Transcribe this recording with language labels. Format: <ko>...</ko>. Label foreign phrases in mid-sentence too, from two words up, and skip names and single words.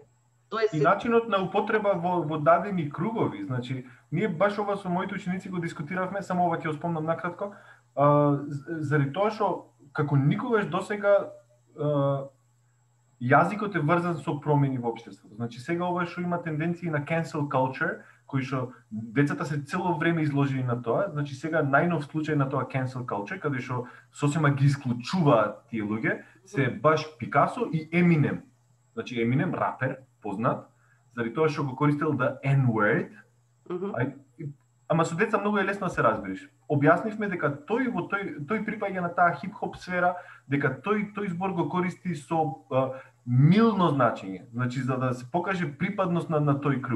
<mk>И начинот на употреба во дадени кругови. Значи, ние баш ова со моите ученици го дискутиравме, само ова ќе го спомнам накратко, заради тоа што како никогаш досега јазикот е врзан со промени во општеството. Значи, сега ова што има тенденции на</mk> <en>cancel culture,</en> <mk>кои што децата се цело време изложени на тоа. Значи, сега најнов случај на тоа</mk> <en>cancel culture,</en> <mk>каде што сосема ги исклучуваат тие луѓе, се баш Пикасо и Еминем. Значи, Еминем, рапер, познат, заради тоа што го користел</mk> <en>the N-word,</en> <mk>ама со деца многу е лесно да се разбереш. Објаснивме дека тој припаѓа на таа хип-хоп сфера, дека тој збор го користи со милно значење, значи за да се покаже припадност на тој круг.</mk>